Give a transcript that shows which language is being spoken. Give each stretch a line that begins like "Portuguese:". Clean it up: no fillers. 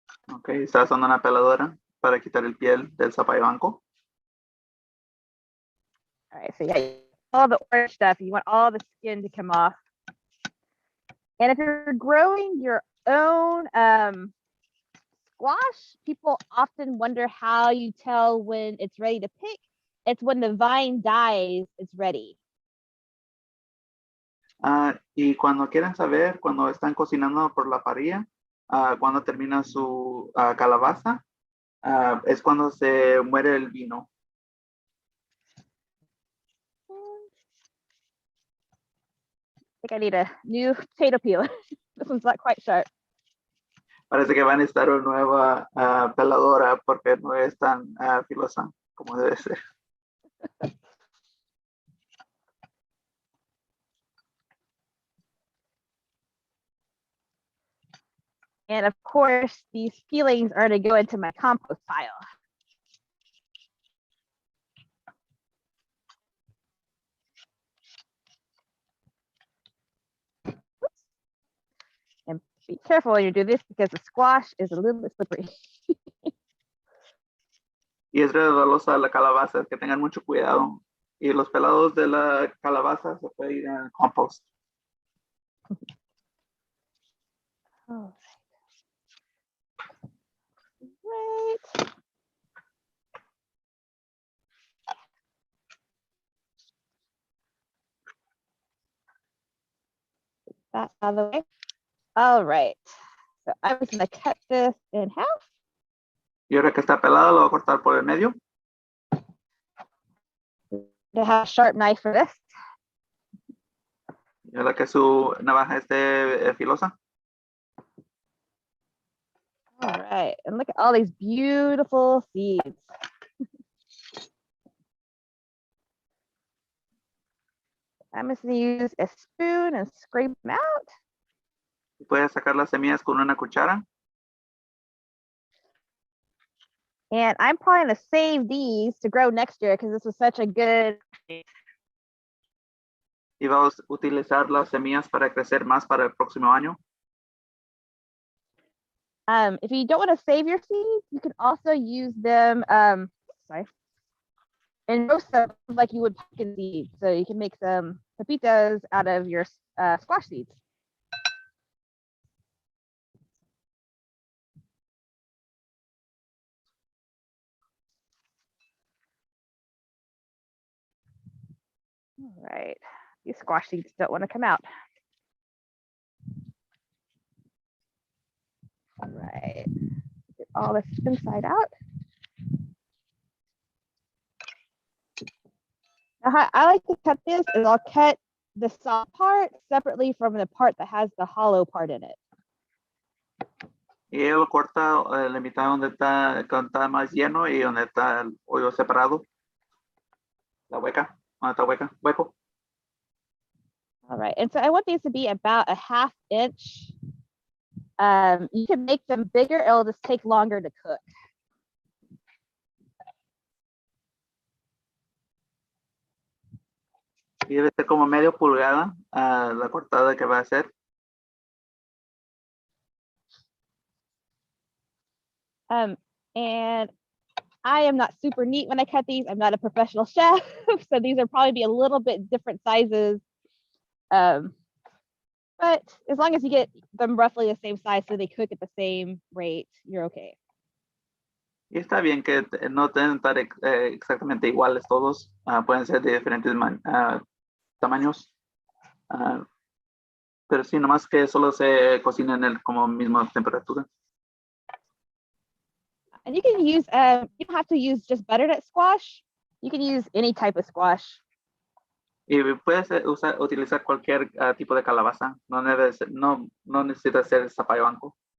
Spanish: Ok, está usando una peladora para quitar el piel del zapallo anco.
English: All right, so yeah, all the orange stuff, you want all the skin to come off. And if you're growing your own squash, people often wonder how you tell when it's ready to pick. It's when the vine dies, it's ready.
Spanish: Y cuando quieren saber, cuando están cocinando por la parrilla, cuando termina su calabaza, es cuando se muere el vino.
English: I think I need a new potato peeler. This one's not quite sharp.
Spanish: Parece que van a necesitar una nueva peladora porque no es tan filosa como debe ser.
English: And of course, these peelings are to go into my compost pile. Be careful when you do this because the squash is a little bit slippery.
Spanish: Y es resbalosa la calabaza, que tengan mucho cuidado. Y los pelados de la calabaza se puede ir al compost.
English: All right. That out of the way. All right. So I'm just gonna cut this in half.
Spanish: Y ahora que está pelado, lo voy a cortar por el medio.
English: To have a sharp knife for this.
Spanish: Y ahora que su navaja esté filosa.
English: All right, and look at all these beautiful seeds. I'm just gonna use a spoon and scrape them out.
Spanish: Puedes sacar las semillas con una cuchara.
English: And I'm probably gonna save these to grow next year because this was such a good.
Spanish: Y vamos a utilizar las semillas para crecer más para el próximo año.
English: If you don't want to save your seeds, you can also use them, and roast them like you would pumpkin seeds. So you can make some pepitas out of your squash seeds. All right, these squash seeds don't want to come out. All right, get all this inside out. Now, how I like to cut this is I'll cut the soft part separately from the part that has the hollow part in it.
Spanish: Y él lo corta la mitad donde está más lleno y donde está el hoyo separado. La hueca, donde está hueco.
English: All right, and so I want these to be about a 1/2 inch. You can make them bigger, it'll just take longer to cook.
Spanish: Y debe ser como medio pulgada la cortada que va a hacer.
English: And I am not super neat when I cut these. I'm not a professional chef, so these are probably be a little bit different sizes. But as long as you get them roughly the same size so they cook at the same rate, you're okay.
Spanish: Y está bien que no deben estar exactamente iguales todos. Pueden ser de diferentes tamaños. Pero sí, nomás que solo se cocina en el como misma temperatura.
English: And you can use, you don't have to use just butternut squash. You can use any type of squash.
Spanish: Y puedes utilizar cualquier tipo de calabaza. No necesita ser zapallo anco.